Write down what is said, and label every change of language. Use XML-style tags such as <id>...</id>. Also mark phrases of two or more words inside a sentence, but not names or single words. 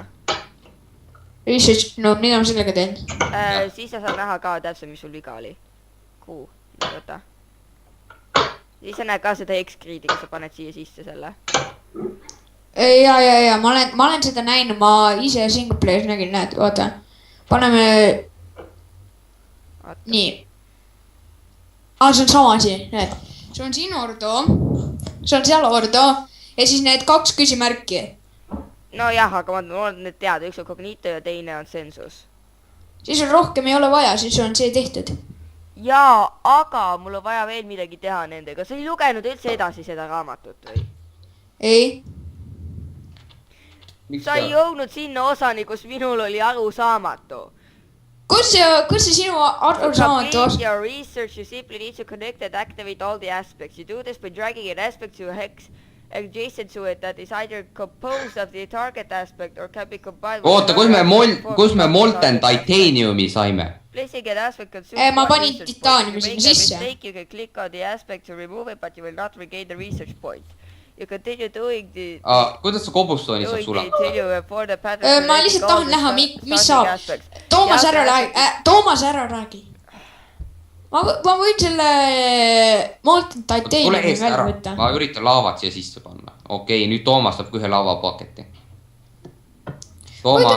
<en>Research note,</en> <et>mida ma sellega teen? Siis sa saad näha ka täpselt, mis sul viga oli. Võta. Siis sa näed ka seda X-Grid'i, kui sa paned siia sisse selle. Ja, ma olen seda näinud, ma ise</et> <en>single players</en> <et>nägin, näed, vaata. Paneme... Nii. See on sama asi, näed. See on siin Ordo, see on seal Ordo ja siis need 2 küsimärki. No jah, aga ma olen nüüd teada, üks on Cognito ja teine on Sensus. Siis on rohkem ei ole vaja, siis on see tehtud. Jaa, aga mul on vaja veel midagi teha nendega. Sa ei lugenud üldse edasi seda raamatut või? Ei. Sa ei jõudnud sinna osani, kus minul oli arusaamatu. Kus see sinu arusaamatu</et> <en>Complete your research, you simply need to connect and activate all the aspects. You do this by dragging an aspect to a hex adjacent to it that is either composed of the target aspect or can be combined with</en> <et>oota , kus me molten titaniumi saime ?</et> <en>Placing an aspect consumes</en> <et>ma</et> <en>one</en> <et>panin</et> <en>research point.</en> <et>titaaniumi</et> <en>If you</en> <et>sinna</et> <en>make a</en> <et>sisse.</et> <en>mistake, you can click on the aspect to remove it, but you will not regain the research point. You continue doing the</en> <et>kuidas sa kobustooni saab sulata ?</et> <en>until you for the pattern</en> <et>ma lihtsalt tahan näha , mis saab . Toomas , ära räägi , Toomas , ära räägi . ma võin selle Molten tule Titaniumi eest välja ära , võtta . ma üritan laavat siia sisse panna . okei , nüüd Toomas saab ka ühe laavapaketi . oota ,</et>